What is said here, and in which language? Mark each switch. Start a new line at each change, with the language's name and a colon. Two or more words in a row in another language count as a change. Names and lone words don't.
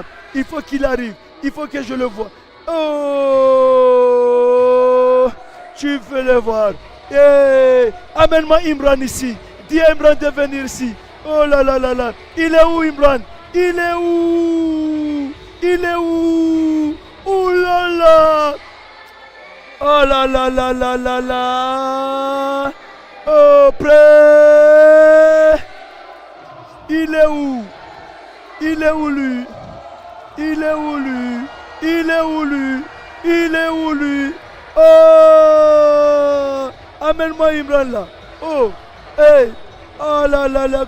French: Il faut qu'il arrive. Il faut que je le voie. Oh, tu veux le voir. Hey, amène-moi Imran ici. Dis à Imran de venir ici. Oh là là là là. Il est où Imran? Il est où? Il est où? Oh là là. Oh là là là là là là. Oh prêt. Il est où? Il est où lui? Il est où lui? Il est où lui? Il est où lui? Oh! Amène-moi Imran là. Oh! Hey! Oh là là là!